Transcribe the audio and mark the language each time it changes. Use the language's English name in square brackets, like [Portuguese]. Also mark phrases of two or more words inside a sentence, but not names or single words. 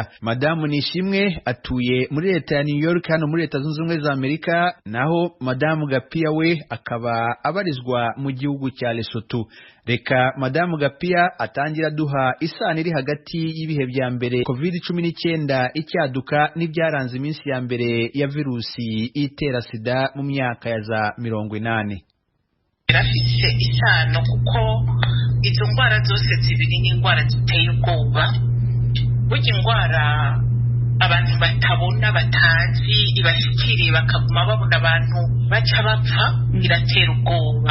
[Rundi] Madame Nishimwe atuye muri leta ya New York hano muri Leta Zunze Ubumwe za Amerika, naho Madame Gapia we akaba abarizwa mu gihugu cya Lesotho. Reka Madame Gapia atangira duha isano iri hagati y'ibihe bya mbere COVID-19 icyaduka n'ibyaranze iminsi ya mbere ya virusi itera sida mu myaka ya za 80. Birafise isano kuko izo ndwara zose zibiri ni indwara ziteye ubwoba. Burya indwara abantu batabona batazi ibashikiriye bakaguma babona abantu baca bapfa, iratera ubwoba.